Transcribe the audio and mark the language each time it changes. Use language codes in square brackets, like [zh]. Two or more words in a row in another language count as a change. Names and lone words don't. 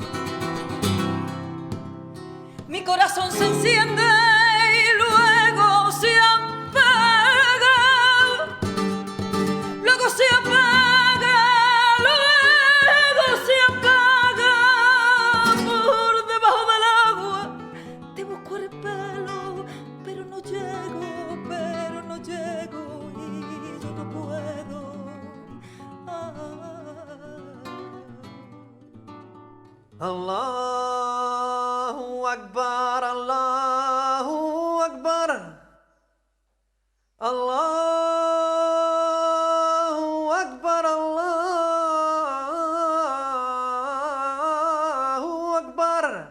[es] mi corazón se enciende y luego se apaga, luego se apaga, luego se apaga. Por debajo del agua te busco el pelo, pero no llego y yo no puedo. [ar] الله أكبر، الله أكبر، الله أكبر، الله أكبر.